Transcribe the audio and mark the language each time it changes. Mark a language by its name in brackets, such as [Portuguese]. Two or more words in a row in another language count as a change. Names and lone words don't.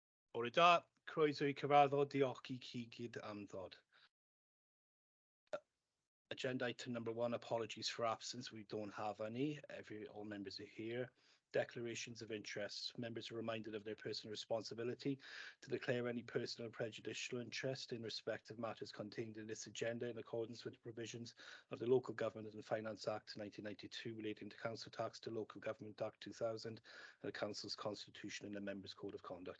[Welsh] Bore da, croeso I cyfarfod, diolch I chi gyd am ddod. [English] Agenda item number 1, apologies for absence. We don't have any. All members are here. Declarations of interest. Members are reminded of their personal responsibility to declare any personal or prejudicial interest in respect of matters contained in this agenda in accordance with the provisions of the Local Government and Finance Act 1992 relating to Council Tax, to Local Government Act 2000 and the Council's Constitution and the Members' Code of Conduct.